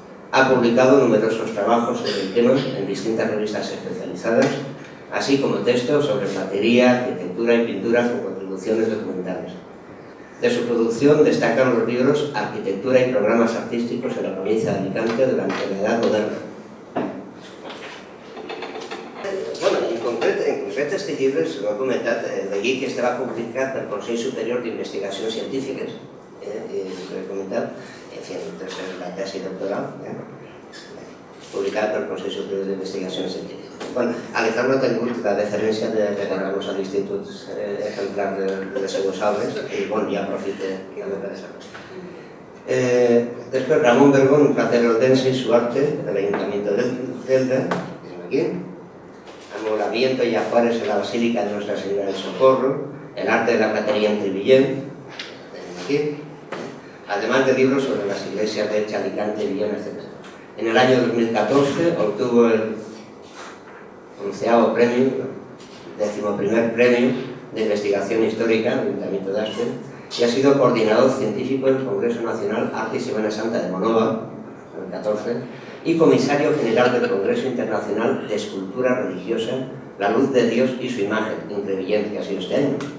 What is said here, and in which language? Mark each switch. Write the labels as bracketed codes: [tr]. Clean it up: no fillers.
[es] Ha publicado numerosos trabajos sobre el tema en distintas revistas especializadas, así como textos sobre platería, arquitectura y pintura con contribuciones documentales. De su producción destacan los libros Arquitectura y programas artísticos en la provincia de Alicante durante la Edad Moderna. [ca] Bueno, en concret este llibre, s'ho ha comentat, de guia que estava publicat pel Consell Superior d'Investigacions Científiques, i s'ho he comentat, en fi, la tesi doctoral, publicada pel Consell Superior d'Investigacions Científiques. Bueno, Alejandro ha tingut la deferència de regalar-nos a l'Institut exemplar de les seues obres, i bon, ja aprofite també per això. [es] Després, Ramón Bergón, Platero Dense y su arte, del Ayuntamiento de Celda, aquí. Amolamiento y Ajuares en la Basílica de Nuestra Señora del Socorro, el arte de la platería en Crevillent, aquí. Además de libros sobre las iglesias de Elche, Alicante, Villena, etc. En el año 2014 obtuvo el 11º premio, 11º premio de investigación histórica del Ayuntamiento de Aspe y ha sido coordinador científico del Congreso Nacional Arte y Semana Santa de Monova, en el 14, y comisario general del Congreso Internacional de Escultura Religiosa, La Luz de Dios y su Imagen, en Crevillent, que ha sido este año.